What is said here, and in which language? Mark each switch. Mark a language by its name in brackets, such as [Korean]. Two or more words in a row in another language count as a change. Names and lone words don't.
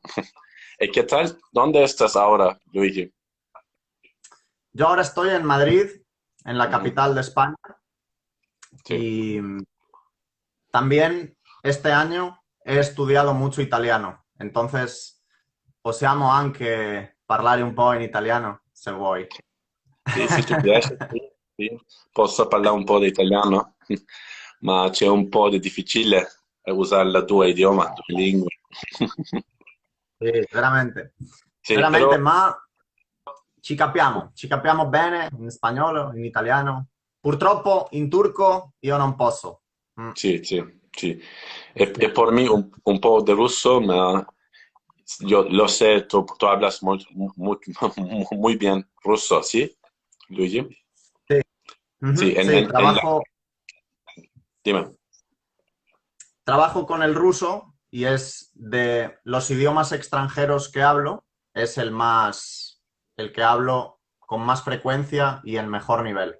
[Spanish] ¿Y qué tal? ¿Dónde estás ahora, Luigi? Yo ahora estoy en Madrid, en la Ujú, capital de España, sí, y también este año he estudiado mucho italiano. Entonces, [Italian] possiamo anche parlare un po' in italiano, se vuoi. sì, se ti piace, sì, sì. Posso parlare un po' di italiano, ma c'è un po' di difficile usare il tuo idioma, la tua lingua. Sì, veramente. Sì, Veramente, però ma ci capiamo bene in spagnolo, in italiano. Purtroppo in turco io non posso. Mm, sì, sì, sì. sì. [Spanish] E por mí [Italian] un po' [Spanish] de ruso, ma yo lo sé, tú hablas muy bien ruso, ¿sí, Luigi? Sí, Sí, ujú, sí, dime. trabajo con el ruso y es de los idiomas extranjeros que hablo, es el que hablo con más frecuencia y en mejor nivel,